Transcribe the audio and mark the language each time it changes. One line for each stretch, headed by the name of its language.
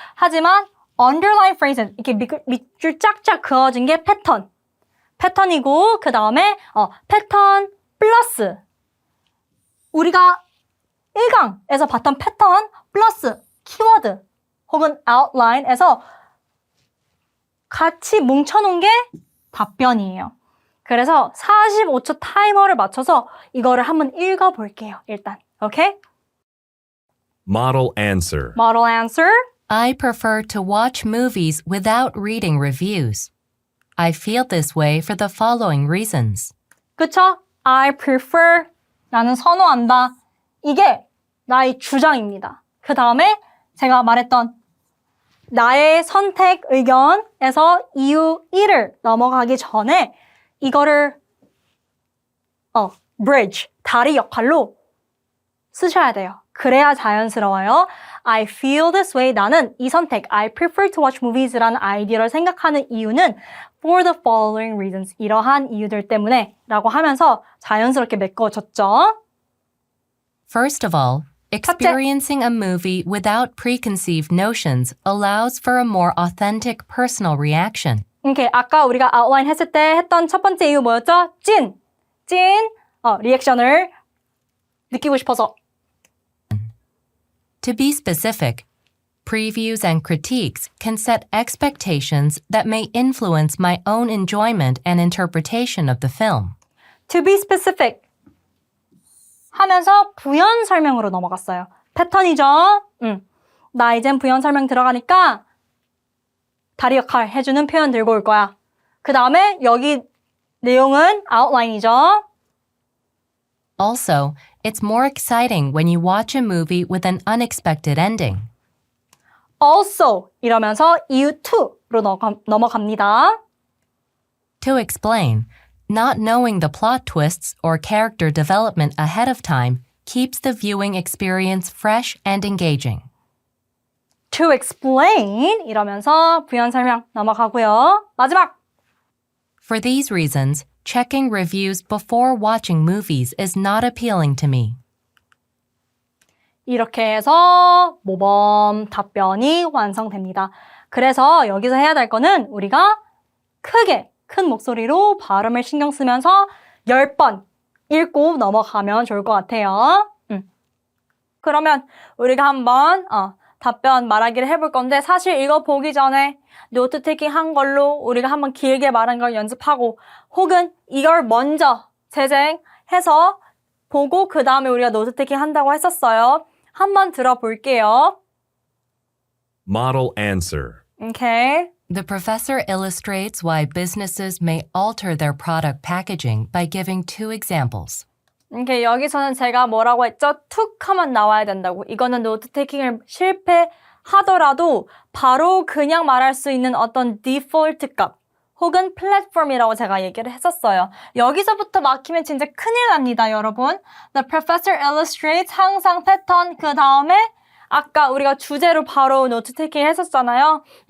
Korean: 하지만 underline phrases 이렇게 밑줄 쫙쫙 그어진 게 패턴이고 그 다음에 패턴 플러스 우리가 1강에서 봤던 패턴 플러스 키워드 혹은 outline에서 같이 뭉쳐놓은 게 답변이에요. 그래서 45초 타이머를 맞춰서 이거를 한번 읽어볼게요. 일단 오케이?
English: Model answer. Model answer I prefer to watch movies without reading reviews. I feel this way for the following reasons.
Korean: 그쵸?
English: I prefer
Korean: 나는 선호한다. 이게 나의 주장입니다. 그 다음에 제가 말했던 나의 선택 의견에서 이유 1을 넘어가기 전에 이거를 bridge, 다리 역할로 쓰셔야 돼요. 그래야 자연스러워요.
English: I feel this way.
Korean: 나는 이 선택,
English: I prefer to watch movies
Korean: 라는 아이디어를 생각하는 이유는
English: for the following reasons.
Korean: 이러한 이유들 때문에 라고 하면서 자연스럽게 메꿔졌죠.
English: First of all, experiencing a movie without preconceived notions allows for a more authentic personal reaction.
Korean: 이렇게 아까 우리가 아웃라인 했을 때 했던 첫 번째 이유 뭐였죠? 찐 리액션을 느끼고 싶어서.
English: To be specific, previews and critiques can set expectations that may influence my own enjoyment and interpretation of the film. To be specific
Korean: 하면서 부연 설명으로 넘어갔어요. 패턴이죠? 나 이젠 부연 설명 들어가니까 다리 역할 해주는 표현 들고 올 거야. 그 다음에 여기 내용은 아웃라인이죠.
English: Also, it's more exciting when you watch a movie with an unexpected ending.
Korean: Also 이러면서 이유 2로 넘어갑니다.
English: To explain, not knowing the plot twists or character development ahead of time keeps the viewing experience fresh and engaging. To explain
Korean: 이러면서 부연 설명 넘어가고요. 마지막!
English: For these reasons, checking reviews before watching movies is not appealing to me.
Korean: 이렇게 해서 모범 답변이 완성됩니다. 그래서 여기서 해야 될 거는 우리가 크게, 큰 목소리로 발음을 신경 쓰면서 10번 읽고 넘어가면 좋을 것 같아요. 그러면 우리가 한번 답변 말하기를 해볼 건데 사실 이거 보기 전에 노트 테이킹 한 걸로 우리가 한번 길게 말한 걸 연습하고 혹은 이걸 먼저 재생해서 보고 그 다음에 우리가 노트 테이킹 한다고 했었어요. 한번 들어볼게요.
English: Model answer. Okay. The professor illustrates why businesses may alter their product packaging by giving two examples.
Korean: 이렇게 여기서는 제가 뭐라고 했죠? 툭 하면 나와야 된다고. 이거는 노트 테이킹을 실패하더라도 바로 그냥 말할 수 있는 어떤 디폴트 값 혹은 플랫폼이라고 제가 얘기를 했었어요. 여기서부터 막히면 진짜 큰일 납니다, 여러분.
English: The professor illustrates
Korean: 항상 패턴 그 다음에 아까 우리가 주제로 바로 노트 테이킹 했었잖아요.